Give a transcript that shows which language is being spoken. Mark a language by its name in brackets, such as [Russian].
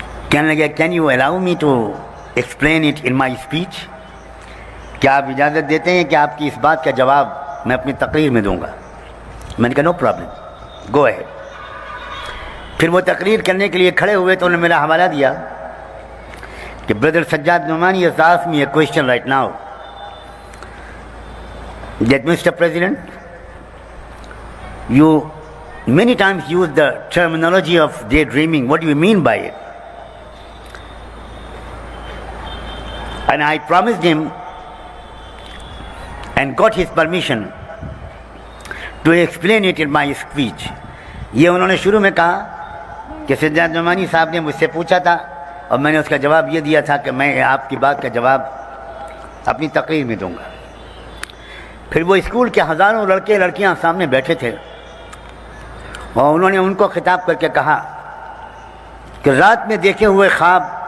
[Urdu] کہنے لگا [English] Can you allow me to explain it in my speech? [Urdu] کیا آپ اجازت دیتے ہیں کہ آپ کی اس بات کا جواب میں اپنی تقریر میں دوں گا؟ میں نے کہا [English] No problem, go ahead. [Urdu] پھر وہ تقریر کرنے کے لیے کھڑے ہوئے تو انہوں نے میرا حوالہ دیا کہ brother Sajjad Nomani [English] has asked me a question right now that Mr. President, you many times use the terminology of daydreaming. What do you mean by it? And I promised him and got his permission to explain it in my speech. [Urdu] یہ انہوں نے شروع میں کہا کہ سجاد نعمانی صاحب نے مجھ سے پوچھا تھا اور میں نے اس کا جواب یہ دیا تھا کہ میں آپ کی بات کا جواب اپنی تقریر میں دوں گا۔ پھر وہ اسکول کے ہزاروں لڑکے لڑکیاں سامنے بیٹھے تھے اور انہوں نے ان کو خطاب کر کے کہا کہ رات میں دیکھے ہوئے خواب